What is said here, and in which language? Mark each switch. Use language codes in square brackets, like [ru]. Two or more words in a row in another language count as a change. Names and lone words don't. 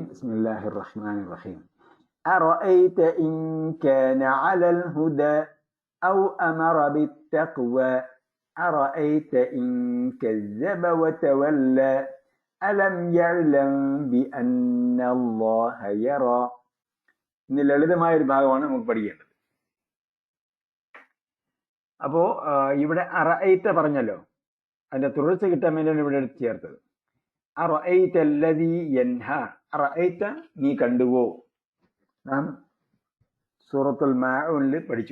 [ar] بسم الله الرحمن الرحيم. أرأيت إن كان على الهدى أو أمر بالتقوى أرأيت إن كذب وتولى ألم يعلم بأن الله يرى. [ml] ഇന്ന് ലളിതമായ ഒരു ഭാഗമാണ് നമുക്ക് പഠിക്കേണ്ടത്. അപ്പോ ഇവിടെ അറഅയ്ത പറഞ്ഞല്ലോ, അതിന്റെ തുടർച്ച കിട്ടാൻ വേണ്ടിയാണ് ഇവിടെ എടുത്ത് ചേർത്തത്. [ar] أرأيت الذي ينهى. [ml] അറഅയ്ത നീ കണ്ടുവോ? നാം സൂറത്തുൽ മാഊനിൽ പഠിച്ചു.